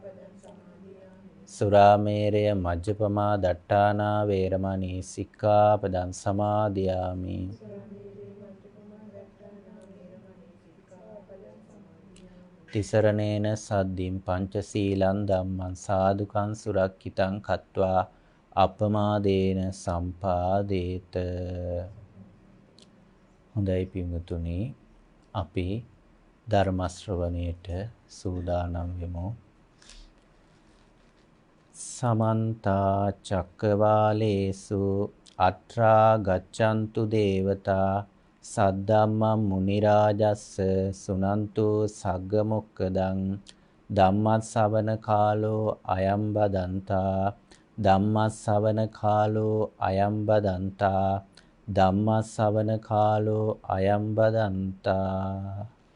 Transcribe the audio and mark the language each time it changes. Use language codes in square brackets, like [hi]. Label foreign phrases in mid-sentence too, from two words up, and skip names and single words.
[pi] සුරාමේරය මජ්ජපමා දට්ඨානා වේරමණී සික්ඛාපදං සමාදියාමි. තිසරණේන සද්දින් පංචශීලං ධම්මං සාදුකං සුරක්ඛිතං කତ୍වා අපමාදේන සම්පාදේත. [si] හොඳයි පින්වතුනි, අපි ධර්ම ශ්‍රවණයට සූදානම් වෙමු. [pi] සමන්ත චක්කවාලේසු අත්‍රා ගච්ඡන්තු දේවතා සද්ධම්මං මුනි රාජස්ස සුනන්තු සග්ග මොක්ඛදං ධම්මස්සවන කාලෝ අයං බදන්තා ධම්මස්සවන කාලෝ අයං බදන්තා ධම්මස්සවන කාලෝ අයං බදන්තා.